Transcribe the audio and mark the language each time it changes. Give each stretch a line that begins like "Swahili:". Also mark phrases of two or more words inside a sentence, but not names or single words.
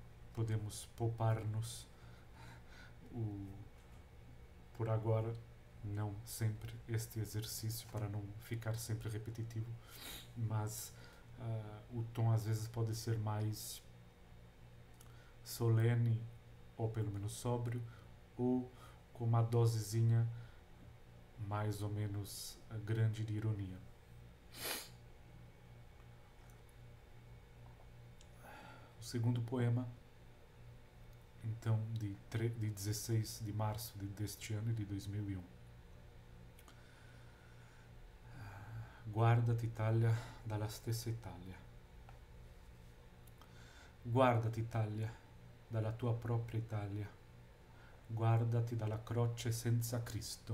Portuguese: podemos poupar-nos por agora, não sempre este exercício para não ficar sempre repetitivo, mas o tom às vezes pode ser mais solene ou pelo menos sóbrio, ou com uma dosezinha mais ou menos grande de ironia. O segundo poema, então, de 16 de março deste ano, de 2001.
Italian: Guardati Italia dalla stessa Italia. Guardati Italia dalla tua propria Italia. Guardati dalla croce senza Cristo.